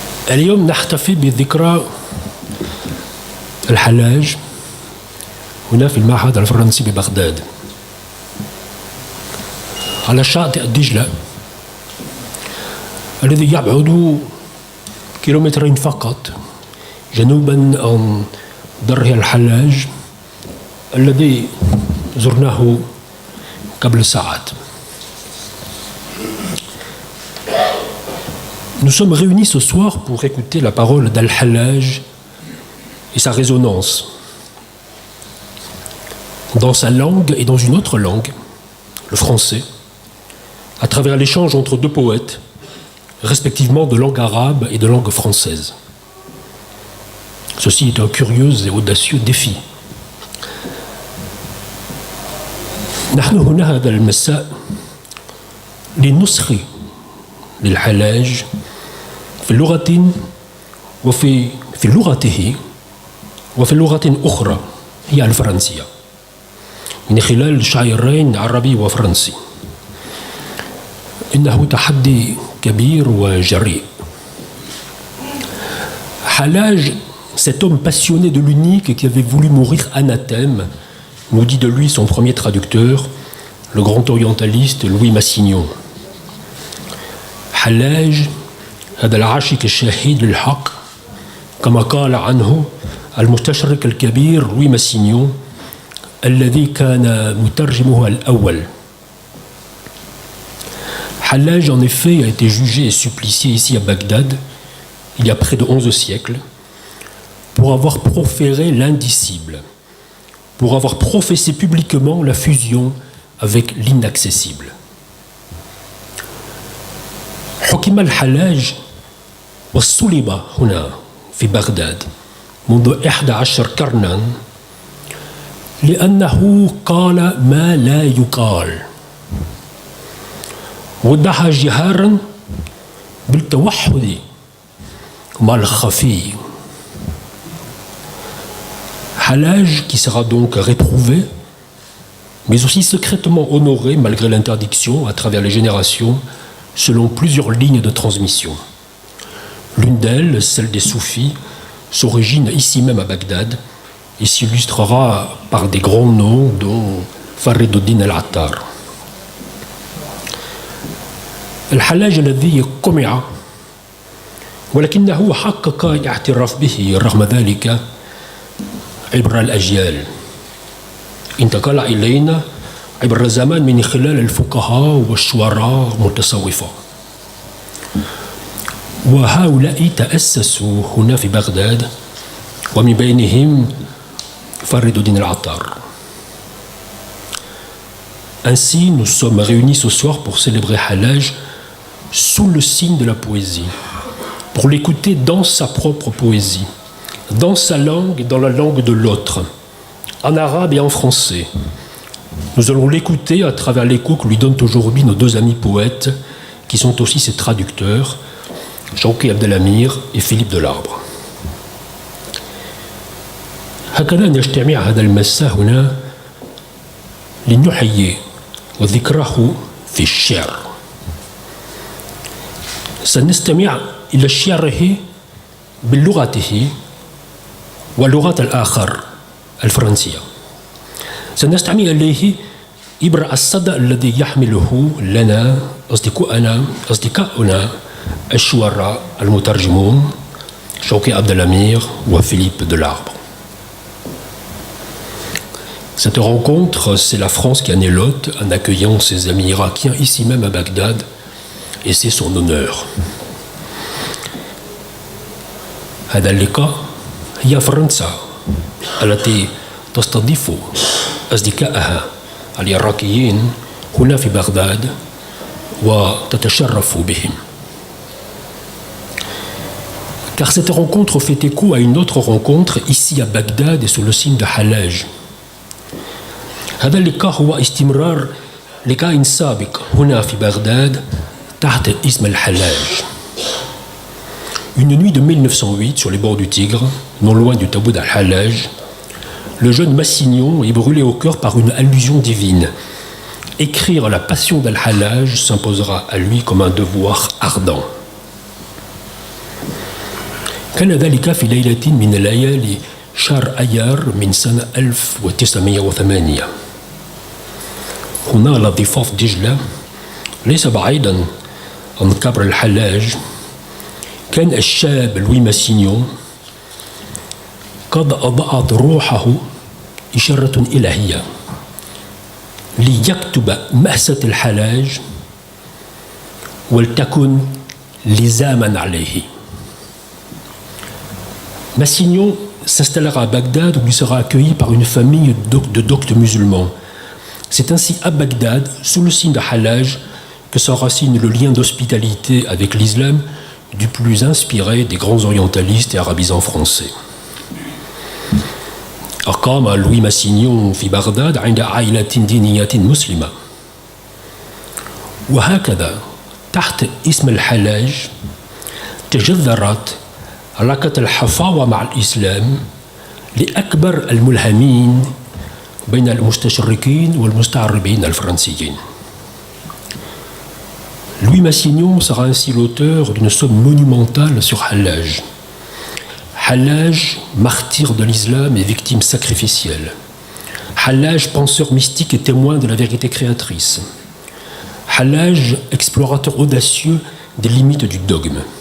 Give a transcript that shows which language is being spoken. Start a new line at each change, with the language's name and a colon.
Arabic: اليوم نحتفي بذكرى الحلاج هنا في المعهد الفرنسي ببغداد على شاطئ دجلة الذي يبعد كيلومترين فقط جنوبا عن ضريح الحلاج الذي زرناه قبل ساعات.
French: Nous sommes réunis ce soir pour écouter la parole d'Al-Hallaj et sa résonance dans sa langue et dans une autre langue, le français, à travers l'échange entre deux poètes, respectivement de langue arabe et de langue française. Ceci est un curieux et audacieux défi.
Arabic: نحن هنا هذا المساء لنصغي للحلاج في لغة وفي لغته وفي لغة أخرى هي الفرنسية من خلال شاعرين عربي وفرنسي. إنه تحدي كبير وجريء.
French: Hallaj, cet homme passionné de l'unique qui avait voulu mourir anathème, nous dit de lui son premier traducteur, le grand orientaliste Louis Massignon.
Arabic: Hallaj, هذا العاشق الشهيد للحق كما قال عنه المستشرق الكبير لوي ماسينيون الذي كان مترجمه الأول.
French: Hallaj, en effet, a été jugé et supplicié ici à Bagdad, il y a près de 11 siècles, pour avoir proféré l'indicible, pour avoir professé publiquement la fusion avec l'inaccessible.
Arabic: حكم الحلاج وصلب هنا في بغداد منذ 11 قرنا لأنه قال ما لا يقال ودعا جهارا بالتوحد مع الخفي.
French: Hallaj qui sera donc réprouvé, mais aussi secrètement honoré malgré l'interdiction à travers les générations, selon plusieurs lignes de transmission. L'une d'elles, celle des soufis, s'origine ici même à Bagdad et s'illustrera par des grands noms dont Fariduddin al-Attar.
Arabic: الحلاج الذي قمع ولكنه حقق الاعتراف به رغم ذلك عبر الأجيال، انتقل إلينا عبر الزمان من خلال الفقهاء والشعراء والمتصوفة، وهؤلاء تأسسوا هنا في بغداد ومن بينهم Fariduddin al-Attar.
French: Ainsi, nous sommes réunis ce soir pour célébrer Hallaj sous le signe de la poésie, pour l'écouter dans sa propre poésie, dans sa langue et dans la langue de l'autre, en arabe et en français. Nous allons l'écouter à travers l'écho que lui donnent aujourd'hui nos deux amis poètes, qui sont aussi ses traducteurs, Shawki Abdelamir et Philippe Delarbre.
Arabic: هكذا نجتمع هذا المساء هنا لنحيي وذكره في الشعر. سنستمع إلى شعره بلغته ولغة الآخر الفرنسية. سنستمع إليه عبر الصدى الذي يحمله لنا أصدقاؤنا الشعراء المترجمون Shawki Abdelamir ou Philippe Delarbre.
French: Cette rencontre, c'est la France qui en est l'hôte en accueillant ses amis irakiens ici même à Bagdad, et c'est son honneur.
Arabic: هذا اللقاء هي فرنسا التي تستضيف أصدقائها العراقيين هنا في بغداد وتتشرف بهم.
French: car cette rencontre fait écho à une autre rencontre ici à Bagdad et sous le signe de Hallaj.
Arabic: هذا اللقاء هو استمرار لقاء سابق هنا في بغداد تحت اسم الحلاج.
French: Une nuit de 1908 sur les bords du Tigre, non loin du Tabout al-Hallaj, le jeune Massignon est brûlé au cœur par une allusion divine. Écrire la passion d'Al-Hallaj s'imposera à lui comme un devoir ardent.
Arabic: كان ذلك في ليلة من ليالي شهر أيار من سنة 1908. هنا على ضفاف دجلة ليس بعيدا عن قبر الحلاج كان الشاب لوي ماسينيون قد أضاءت روحه إشارة إلهية ليكتب مأساة الحلاج ولتكن لزاما عليه.
French: Massignon s'installera à Bagdad où il sera accueilli par une famille de doctes musulmans. C'est ainsi à Bagdad, sous le signe de Hallaj, que s'enracine le lien d'hospitalité avec l'islam du plus inspiré des grands orientalistes et arabisants français.
Arabic: أقام لوي ماسينيون في بغداد عند عائلة دينية مسلمة. وهكذا تحت اسم الحلاج تجذرت علاقة الحفاوة مع الإسلام لأكبر الملهمين بين المستشرقين والمستعربين الفرنسيين.
French: Louis Massignon sera ainsi l'auteur d'une somme monumentale sur Hallaj. Hallaj, martyr de l'islam et victime sacrificielle. Hallaj, penseur mystique et témoin de la vérité créatrice. Hallaj, explorateur audacieux des limites du dogme.